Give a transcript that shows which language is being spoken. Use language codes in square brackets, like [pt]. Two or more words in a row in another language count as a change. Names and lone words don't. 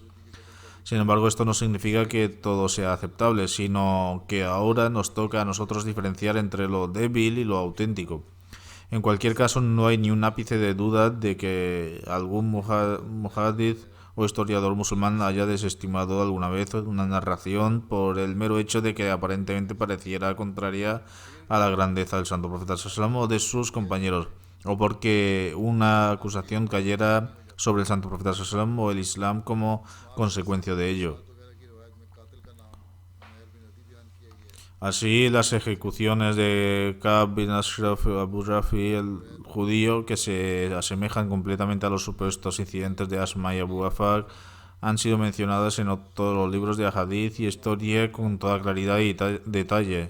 [es] Sin embargo, esto no significa que todo sea aceptable, sino que ahora nos toca a nosotros diferenciar entre lo débil y lo auténtico. En cualquier caso, no hay ni un ápice de duda de que algún muhaddith o historiador musulmán haya desestimado alguna vez una narración por el mero hecho de que aparentemente pareciera contraria a la grandeza del santo profeta [ar] صلى الله عليه وسلم [es] o de sus compañeros, o porque una acusación cayera sobre el santo profeta [ar] صلى الله عليه وسلم [es] o el Islam como consecuencia de ello. Así, las ejecuciones de Ka'b bin Ashraf Abu Rafi, el judío, que se asemejan completamente a los supuestos incidentes de Asma y Abu Afaq, han sido mencionadas en todos los libros de Hadith y historia con toda claridad y detalle.